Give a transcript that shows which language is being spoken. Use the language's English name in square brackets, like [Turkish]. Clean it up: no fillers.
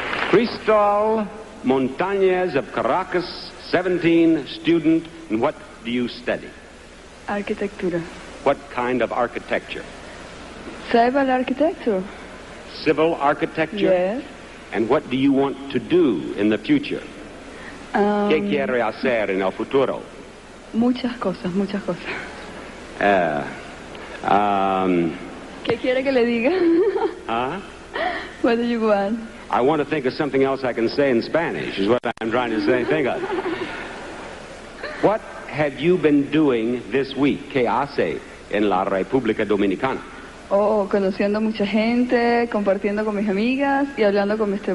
[English] Cristal Montañez of Caracas, 17, student, and what do you study? [Spanish] Arquitectura. [English] What kind of architecture? Civil architecture. Civil architecture? Yes. And what do you want to do in the future? [Spanish] ¿Qué quiere hacer en el futuro? Muchas cosas. ¿Qué quiere que le diga? Huh? [English] What do you want? I want to think of something else I can say in Spanish, is what I'm trying to say. Think of. What have you been doing this week? [Spanish] ¿Qué hace en la República Dominicana? Conociendo mucha gente, compartiendo con mis amigas y hablando con Mr.